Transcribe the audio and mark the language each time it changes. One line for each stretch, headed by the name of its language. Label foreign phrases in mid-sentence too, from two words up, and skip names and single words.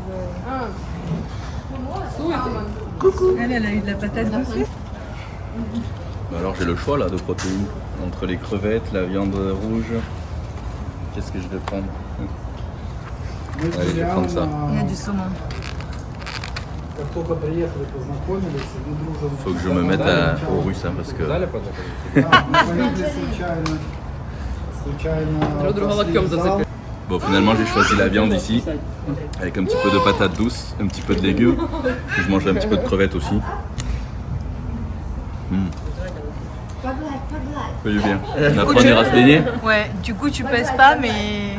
French: Coucou. elle a eu de la patate douce. Alors j'ai le choix là de protéines, entre les crevettes, la viande rouge, qu'est-ce que je vais prendre? Allez, je vais prendre ça. Il y a du saumon.
Russian: Как только приехали, познакомились, и мы дружим.
French: Faut que je me mette au russe hein, parce que
Russian: Да, мы поехали случайно пошли в зал.
French: bon finalement j'ai choisi la viande ici avec un petit peu de patates douces, un petit peu de légumes, puis je mange un petit peu de crevettes aussi. Ça fait du bien. Après on ira se baigner. Ouais, du coup, tu pèses pas, mais.